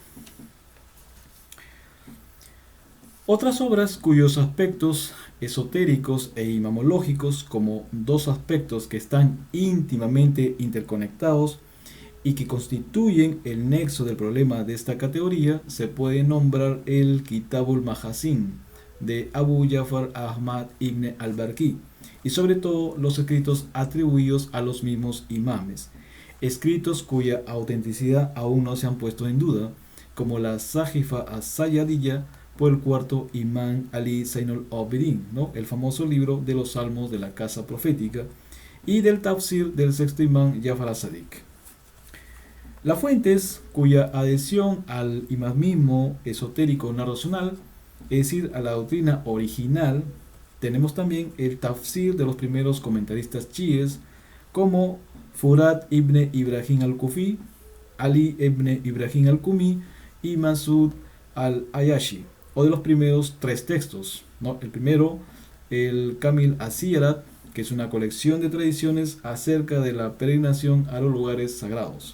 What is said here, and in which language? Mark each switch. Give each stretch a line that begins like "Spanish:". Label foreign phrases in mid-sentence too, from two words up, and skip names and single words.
Spanish: Otras obras cuyos aspectos esotéricos e imamológicos, como 2 aspectos que están íntimamente interconectados y que constituyen el nexo del problema de esta categoría, se puede nombrar el Kitabul Mahasin de Abu Ja'far Ahmad ibn al-Barqi, y sobre todo los escritos atribuidos a los mismos imames, escritos cuya autenticidad aún no se han puesto en duda, como la Sahifa as-Sayyadiyya por el 4º imán Ali Zainul Abidin, el famoso libro de los salmos de la casa profética, y del Tafsir del 6º imán Jafar as-Sadiq. Las fuentes cuya adhesión al imamismo esotérico no racional, es decir, a la doctrina original, tenemos también el Tafsir de los primeros comentaristas chiíes, como Furat ibn Ibrahim al-Kufi, Ali ibn Ibrahim al-Kumi y Masud al-Ayashi, o de los primeros 3 textos, El primero, el Kamil as-Siyarat, que es una colección de tradiciones acerca de la peregrinación a los lugares sagrados.